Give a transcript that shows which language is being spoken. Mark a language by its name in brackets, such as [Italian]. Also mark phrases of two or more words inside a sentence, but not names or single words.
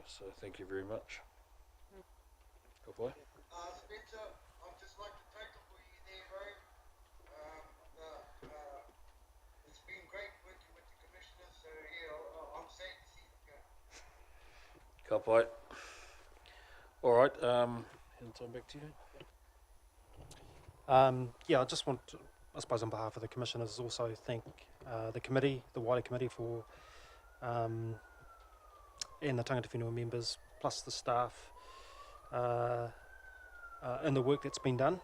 [English] So thank you very much. Good boy. Spencer, I'd just like to take it for you there, bro. It's been great working with the commissioners, so yeah, I'm sad to see them go. [Māori] Ka pai. [English] Alright, hand time back to you. Yeah, I just want to, I suppose on behalf of the commissioners, also thank the committee, the wider committee for, and the [Māori] Tangata Whenua [English] members, plus the staff, in the work that's been done.